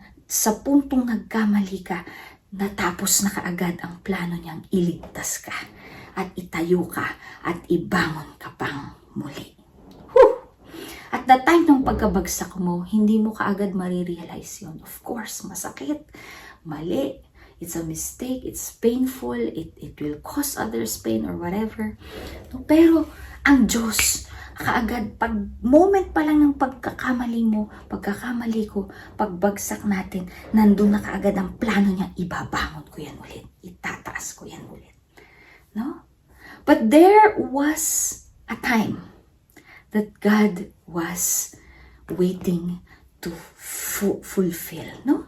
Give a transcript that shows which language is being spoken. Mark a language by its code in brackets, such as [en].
[tl] sa puntong nagkamali ka, natapos na kaagad ang plano niyang iligtas ka at itayo ka at ibangon ka pang muli. [en] At the time [tl] ng pagkabagsak mo, hindi mo kaagad marirealize yun. [en] Of course, [tl] masakit, mali, [en] it's a mistake, it's painful, it will cause others pain or whatever. [tl] No, pero ang Diyos, kaagad, pag moment pa lang ng pagkakamali mo, pagkakamali ko, pagbagsak natin, nandun na kaagad ang plano niya, ibabangon ko yan ulit, itataas ko yan ulit. No? [en] But there was a time that God was waiting to fulfill, no?